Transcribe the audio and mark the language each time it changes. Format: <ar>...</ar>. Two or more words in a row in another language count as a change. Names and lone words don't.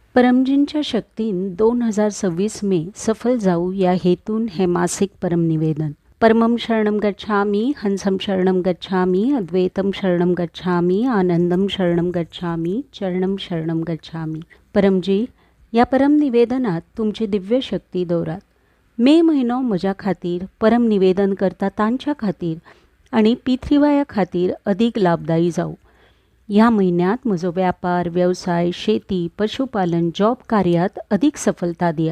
<kok>परमजींच्या शक्तीन 2026 मे सफल जाऊ या हेतून हे मासिक परमनिवेदन.</kok> <sa>परमं शरणं गच्छामि, हंसं शरणं गच्छामि, अद्वैतं शरणं गच्छामि, आनंदं शरणं गच्छामि, चरणं शरणं गच्छामि.</sa> <kok>परमजी, या परमनिवेदनात तुमची दिव्य शक्ती दौरात. मे महिनो म्हज्या खातीर परमनिवेदन करता तांच्या खातीर आणि पिथ्रीवाया खातीर अधिक लाभदायी जाऊ. ह्या महिन्यात म्हजो व्यापार, व्यवसाय, शेती, पशुपालन, जॉब कार्यात अधिक सफलता दियात.</kok>